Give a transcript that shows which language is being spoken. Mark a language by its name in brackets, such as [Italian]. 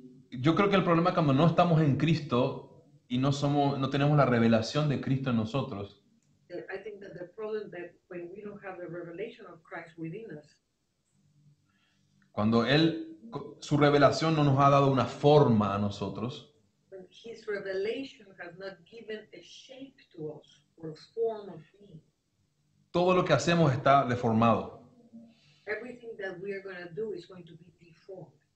[Spanish] Yo creo que el problema cuando no estamos en Cristo y no tenemos la revelación de Cristo en nosotros, [English] I think that the problem that when we don't have the revelation of Christ within us, [Spanish] cuando su revelación no nos ha dado una forma a nosotros, [English] when His revelation has not given a shape to us or a form of being, [Spanish] todo lo que hacemos está deformado. [English] everything that we are going to do is going to be deformed.